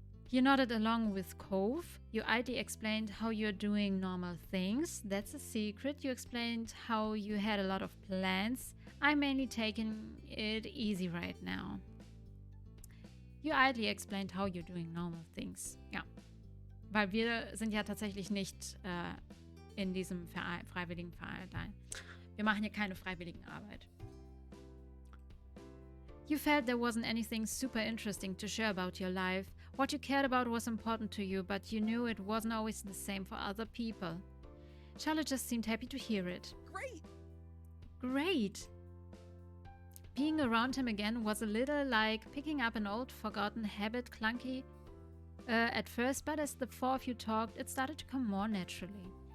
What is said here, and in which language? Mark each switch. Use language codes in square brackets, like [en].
[en] You nodded along with Cove. You idly explained how you're doing normal things. That's a secret. You explained how you had a lot of plans. I'm mainly taking it easy right now. You idly explained how you're doing normal things. [de] Ja. Weil wir sind ja tatsächlich nicht in diesem freiwilligen Verein. Wir machen hier keine Freiwilligenarbeit. [en] You felt there wasn't anything super interesting to share about your life. What you cared about was important to you, but you knew it wasn't always the same for other people. Charlotte just seemed happy to hear it. Great! Great! Being around him again was a little like picking up an old forgotten habit, clunky at first, but as the 4 of you talked, it started to come more naturally.